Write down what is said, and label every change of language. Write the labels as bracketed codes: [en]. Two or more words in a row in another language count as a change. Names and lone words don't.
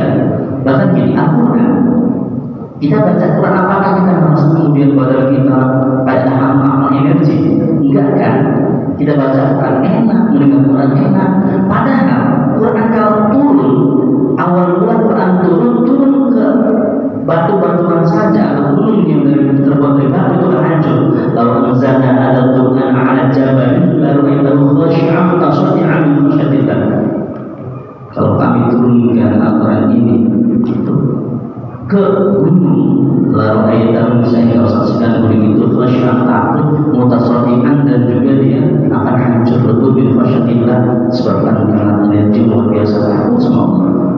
[id] Bahkan gini, Al-Quran, kita baca Quran apakah kita merasa kemudian badan kita kayak hampa energi? Enggak kan? Kita baca Quran enak, mendengar Quran enak. Padahal Quran kalau turun, awal mula Quran turun ke batu-batuan saja atau gunung yang terbuat dari batu itu akan hancur. [ar] Lalu أنزلنا على قرآن على جبل lalu أيته خاشعا متصدعا من خشية الله. [id] Kalau kami turunkan Al-Quran ini ke gunung, lalu ayatahu saya kau saksikan gunung itu khashi'an takut mutasaddi'an dan juga dia akan hancur betul [ar] من خشية الله [id] sebabkan karena energi luar biasa takut sama Allah.